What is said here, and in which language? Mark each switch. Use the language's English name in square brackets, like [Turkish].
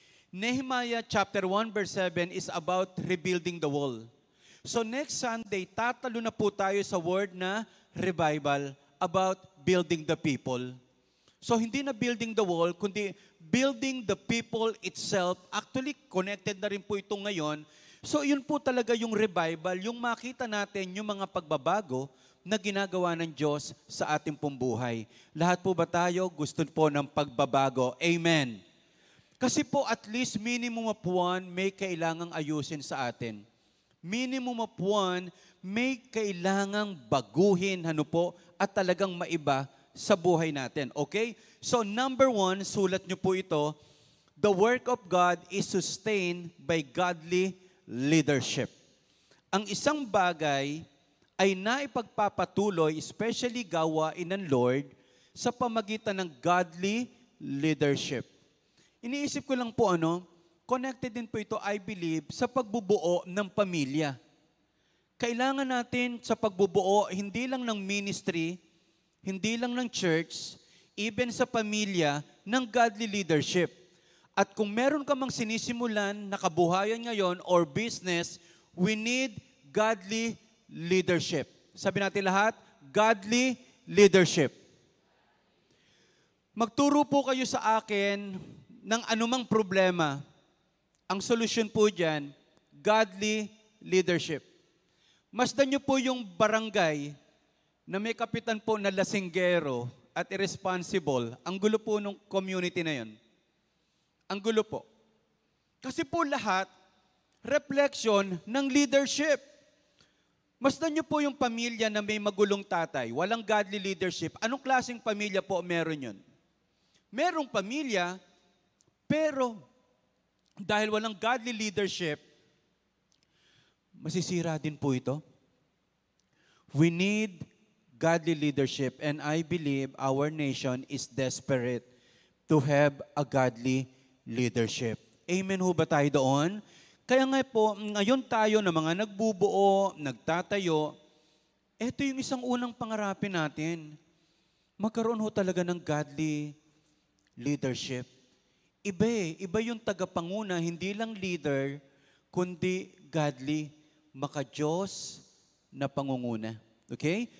[English] Nehemiah chapter 1 verse 7 is about rebuilding the wall. So next Sunday, [Filipino] tatalo na po tayo sa [English] word na revival about building the people. So [Filipino] hindi na [English] building the wall, [Filipino] kundi [English] building the people itself. [Filipino] Actually, connected na rin po ito ngayon. So yun po talaga yung revival, yung makita natin yung mga pagbabago na ginagawa ng Diyos sa ating pong buhay. Lahat po ba tayo gusto po ng pagbabago? Amen. Kasi po [English] at least minimum of one [Filipino] may kailangang ayusin sa atin. [English] Minimum of one [Filipino] may kailangang baguhin at talagang maiba sa buhay natin. Okay? [English] So number 1, [Filipino] sulat nyo po ito, [English] the work of God is sustained by godly leadership. [Filipino] Ang isang bagay ay naipagpapatuloy, especially gawain ng Lord, sa pamagitan ng godly leadership. Iniisip ko lang po connected din po ito, [English] I believe, [Filipino] sa pagbubuo ng pamilya. Kailangan natin sa pagbubuo, hindi lang ng ministry, hindi lang ng church, even sa pamilya, ng godly leadership. At kung meron ka mang sinisimulan na kabuhayan ngayon or business, [English] we need godly leadership. [Filipino] Sabi natin lahat, godly leadership. Magturo po kayo sa akin ng anumang problema. Ang solusyon po dyan, godly leadership. Masdan nyo po yung barangay na may kapitan po na lasinggero at irresponsible. Ang gulo po ng community na yon. Ang gulo po. Kasi po lahat, [English] reflection ng leadership. [Filipino] Masdan niyo po yung pamilya na may magulong tatay, walang godly leadership. Anong klaseng pamilya po meron yun? Merong pamilya, pero dahil walang godly leadership, masisira din po ito. [English] We need godly leadership, and I believe our nation is desperate to have a godly leadership. [Filipino] Amen ho ba tayo doon? Kaya nga po, ngayon tayo na mga nagbubuo, nagtatayo, ito yung isang unang pangarapin natin. Magkaroon ho talaga ng godly leadership. Iba yung tagapanguna, hindi lang leader, kundi godly, maka-Diyos na pangunguna. Okay?